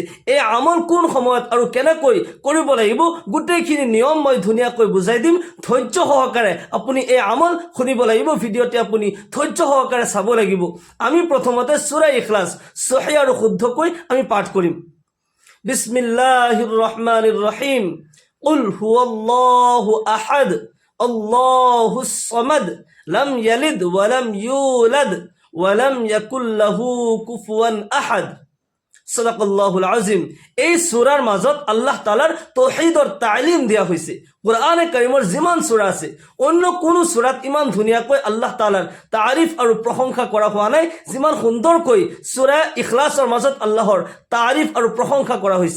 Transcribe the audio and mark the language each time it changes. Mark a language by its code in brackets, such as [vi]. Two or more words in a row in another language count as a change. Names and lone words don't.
[as] এই আমল কোন সময়ত আৰু কেনেকৈ কৰিব লাগিব গোটেইখিনি নিয়ম মই ধুনীয়াকৈ বুজাই দিম। ধৈৰ্য সহকাৰে আপুনি এই আমল শুনিব লাগিব। ভিডিঅ'টি আপুনি ধৈৰ্য সহকাৰে চাব লাগিব। আমি প্ৰথমতে সূৰা ইখলাছ সহি আৰু শুদ্ধকৈ আমি পাঠ কৰিম। [ar] بسم الله الرحمن الرحيم. قل هو الله أحد الله الصمد لم يلد ولم يولد ولم يكن له كفوا أحد. صدق الله العظيم. [as] এই সূৰাৰ মাজত আল্লাহ তাআলাৰ তাওহীদৰ তালিম দিয়া হৈছে। কোরআনে কারিমৰ যিমান সূৰা আছে অন্য কোনো সূৰাত ইমান ধুনীয়াকৈ আল্লাহ তাআলাৰ তাৰিফ আৰু প্ৰশংসা কৰা হোৱা নাই যিমান সুন্দৰকৈ সূৰা ইখলাছৰ মাজত আল্লাহৰ তাৰিফ আৰু প্ৰশংসা কৰা হৈছে।